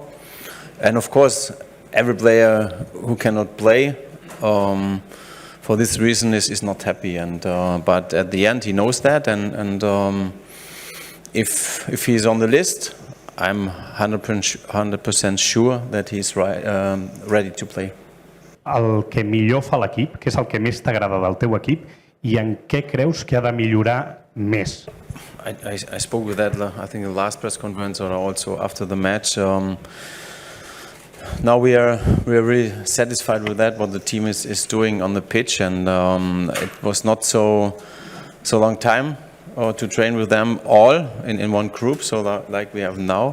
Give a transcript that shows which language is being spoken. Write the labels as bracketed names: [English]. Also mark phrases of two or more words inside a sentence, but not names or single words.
[English] And of course, every player who cannot play for this reason is not happy. And but at the end, he knows that, and if he's on the list, I'm 100% sure that he's ready to play. [Catalan] El que millor fa l'equip, què és el que més t'agrada del teu equip i en què creus que ha de millorar més? [English] I spoke with that, I think, in the last press conference or also after the match. Now we are really satisfied with that, what the team is doing on the pitch, and it was not so long time to train with them all in one group, so like we have now.